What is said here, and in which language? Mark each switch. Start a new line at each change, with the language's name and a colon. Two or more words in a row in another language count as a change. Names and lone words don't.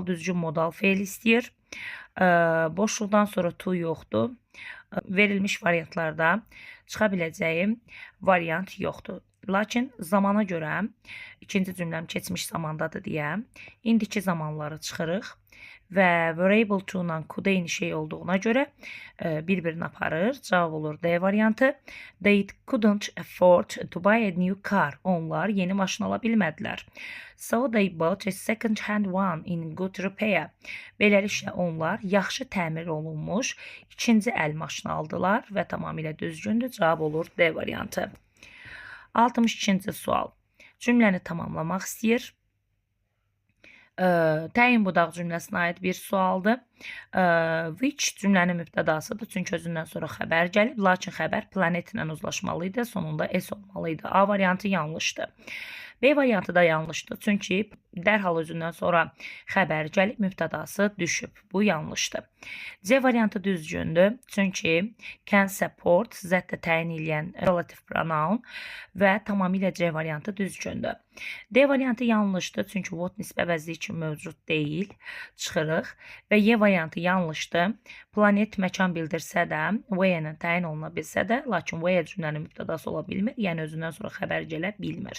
Azerbaijani: Düzgün modal feil istəyir. Boşluqdan sonra to yoxdur. Verilmiş variantlarda çıxa biləcəyim variant yoxdur. Lakin zamana görə ikinci cümləm keçmiş zamandadır deyə indiki zamanları çıxırıq. Və
English: were able to
Azerbaijani: ilə could eyni şey olduğuna görə bir-birini aparır. Cavab olur D variantı.
English: They couldn't afford to buy a new car.
Azerbaijani: Onlar yeni maşın ala bilmədilər.
English: So they bought a second hand one in good repair.
Azerbaijani: Beləliklə onlar yaxşı təmir olunmuş ikinci əl maşını aldılar və tamamilə düzgündür. Cavab olur D variantı. 62-ci sual. Cümləni tamamlamaq istəyir. Təyin budaq cümləsinə aid bir sualdır. Which cümlənin mübtədasıdır, çünki özündən sonra xəbər gəlib, lakin xəbər planet ilə uzlaşmalıydı, sonunda S olmalıydı. A variantı yanlışdır. B variantı da yanlışdır, çünki dərhal özündən sonra xəbər gəlib, mübtədası düşüb. Bu yanlışdır. C variantı düzgündür, çünki
English: can support
Azerbaijani: zətdə təyin edən
English: relative pronoun
Azerbaijani: və tamamilə C variantı düzgündür. D variantı yanlışdır, çünki what nisbə əvəzliyi üçün mövcud deyil, çıxırıq. Və Y variantı yanlışdır. Planet məkan bildirsə də, where-lə təyin oluna bilsə də, lakin where cümlənin mübtədası ola bilmir, yəni özündən sonra xəbər gələ bilmir.